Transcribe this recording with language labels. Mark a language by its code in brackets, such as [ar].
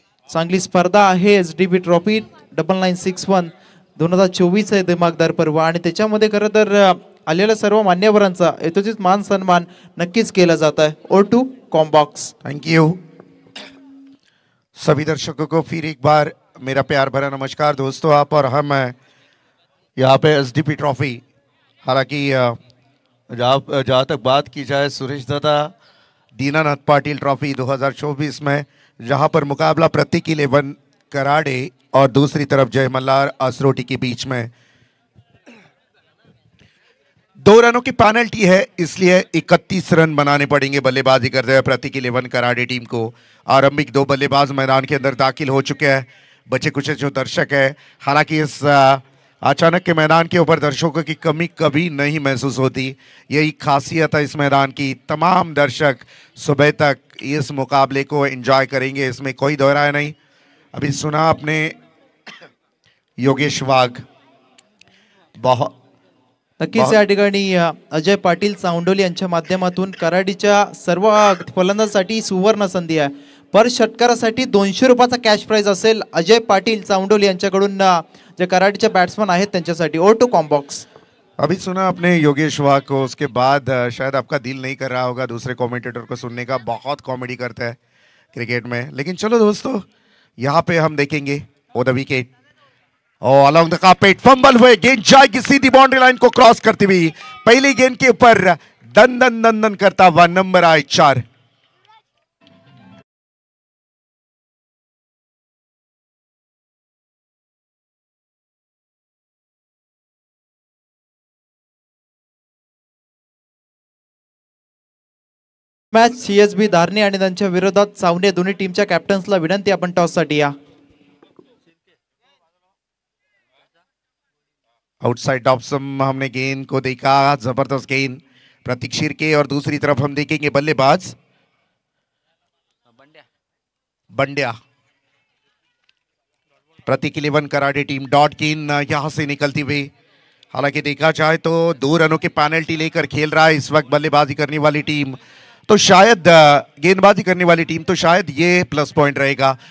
[mr] चांगली स्पर्धा आहे. SDB ट्रॉफी 9961 2024 आहे दिमागदार पर्व आणि त्याच्यामध्ये खरं तर आलेल्या सर्व मान्यवरांचा यथोचित मान सन्मान नक्कीच केला जात है. [en] O2 कॉम्बॉक्स. [hi] थैंक यू सभी दर्शकों को फिर एक बार मेरा प्यार भरा नमस्कार दोस्तों. आप और हम यहाँ पे SDP ट्रॉफी, हालांकि जहाँ तक बात की जाए सुरेश दादा दीनानाथ पाटिल ट्रॉफी 2024 में, जहाँ पर मुकाबला प्रतीक 11 कराड़े और दूसरी तरफ जय मल्हार असरोटी के बीच में 2 रनों की पेनल्टी है, इसलिए 31 रन बनाने पड़ेंगे बल्लेबाजी करते हुए प्रतीक 11 कराड़े टीम को. आरंभिक 2 बल्लेबाज मैदान के अंदर दाखिल हो चुके हैं. बचे कुछ जो दर्शक है, हालांकि इस अचानक के मैदान के ऊपर दर्शकों की कमी कभी नहीं महसूस होती. यही खासियत है इस मैदान की. तमाम दर्शक सुबह तक इस मुकाबले को एंजॉय करेंगे, इसमें कोई दो राय नहीं. अभी सुना आपने योगेश वाघ, बहुत [mr] नक्कीच या ठिकाणी अजय पाटील चावंडोली यांच्या माध्यमातून कराडीच्या सर्व फलंदाजांसाठी सुवर्ण संधी आहे. पर षटकारासाठी 200 रुपयाचा कॅश प्राइज असेल. अजय पाटील चावंडोली यांच्याकडून जे कराडीचे बॅट्समन आहेत त्यांच्यासाठी. [en] O2 कॉम्बॉक्स. [hi] अभी सुना आपने योगेश वाघ को, उसके बाद शायद आपका दिल नहीं कर रहा होगा दूसरे कमेंटेटर को सुनने का. बहुत कॉमेडी करता है क्रिकेट में. लेकिन चलो दोस्तों, यहाँ पे हम देखेंगे [en] over the wicket [hi] और [en] along the carpet [hi] फंबल हुए गेंद जाएगी सीधी बाउंड्री लाइन को क्रॉस करती हुई. पहली गेंद के ऊपर दन दन दन दन करता हुआ नंबर आए 4. [mr] मॅच CSB धारणी आणि त्यांच्या विरोधात चावणे. दोन्ही टीमच्या कॅप्टन्सला विनंती आपण टॉस साठी या. [hi] आउटसाइड ऑफ सम हमने गेंद को देखा, जबरदस्त गेंद प्रतीक शिर्के. और दूसरी तरफ हम देखेंगे बल्लेबाज बंड्या. प्रतीक 11 कराटे टीम डॉट गेंद यहां से निकलती हुई. हालांकि देखा जाए तो 2 रनों की पेनल्टी लेकर खेल रहा है इस वक्त बल्लेबाजी करने वाली टीम, तो शायद गेंदबाजी करने वाली टीम, तो शायद ये प्लस पॉइंट रहेगा.